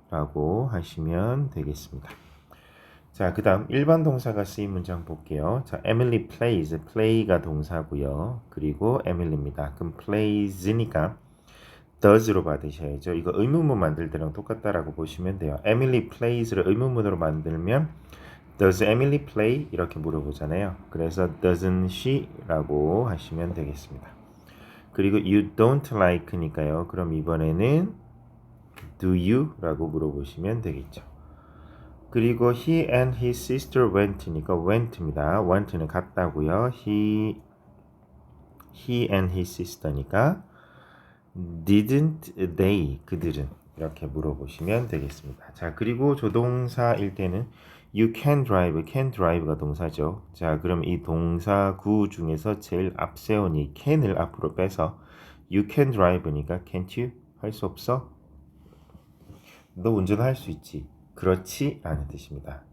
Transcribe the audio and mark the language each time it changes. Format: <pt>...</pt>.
<ko>라고 하시면 되겠습니다. 자, 그 다음 일반 동사가 쓰인 문장 볼게요. 자, Emily plays, play가 동사고요. 그리고 Emily입니다. 그럼 plays니까 does로 받으셔야죠. 이거 의문문 만들 때랑 똑같다라고 보시면 돼요. Emily plays를 의문문으로 만들면</ko> <en>Does Emily play?</en> <ko>이렇게 물어보잖아요. 그래서</ko> <en>doesn't she?</en> <ko>라고 하시면 되겠습니다. 그리고</ko> <en>you don't like</en> <ko>니까요. 그럼 이번에는</ko> <en>do you?</en> <ko>라고 물어보시면 되겠죠. 그리고</ko> <en>he and his sister went</en> <ko>니까 went입니다. went는 갔다고요.</ko> <en>he and his sister</en> <ko>니까</ko> <en>didn't they?</en> <ko>그들은 이렇게 물어보시면 되겠습니다. 자, 그리고 조동사일 때는</ko> <en>you can drive</en> <ko>가 동사죠. 자, 그럼 이 동사구 중에서 제일 앞세운 이 can을 앞으로 빼서</ko> <en>you can drive</en> <ko>니까</ko> <en>can't you?</en> <ko>할 수 없어? 너 운전할 수 있지. 그렇지? 라는 뜻입니다.</ko>